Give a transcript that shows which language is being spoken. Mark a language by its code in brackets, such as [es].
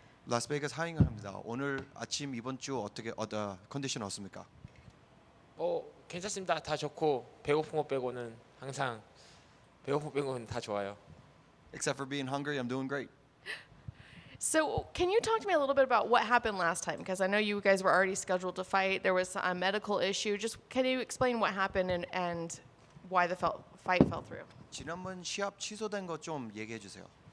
[ko] 라스베이거스 하잉합니다. 오늘 아침 이번 주 어떻게 컨디션 어떻습니까? 괜찮습니다. 다 좋고 배고픈 거 빼고는 항상 배고픈 거 빼고는 다 좋아요. [en] Except for being hungry, I'm doing great. So, can you talk to me a little bit about what happened last time? Because I know you guys were already scheduled to fight. There was a medical issue. Just can you explain what happened and why the fight fell through? [ko] 지난번 시합 취소된 거 좀 얘기해 주세요.